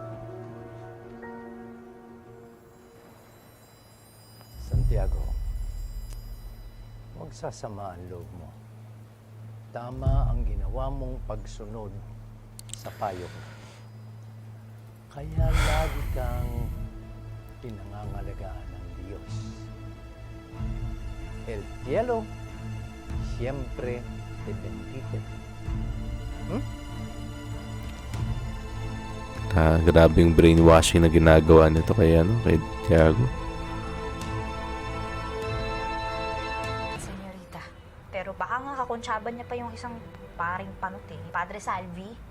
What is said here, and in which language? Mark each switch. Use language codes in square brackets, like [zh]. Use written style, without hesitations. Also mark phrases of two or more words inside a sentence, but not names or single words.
[tl] Santiago, magsasama ang loob mo. Tama ang ginawa mong pagsunod sa payo ko. Kaya lagi kang pinangangalagaan ng Diyos. [es] El cielo siempre te bendice. [tl] Grabing brainwashing na ginagawa nito kay Tiago. Senyorita, pero baka nga kakuntsaban niya pa yung isang paring panot Padre Salvi.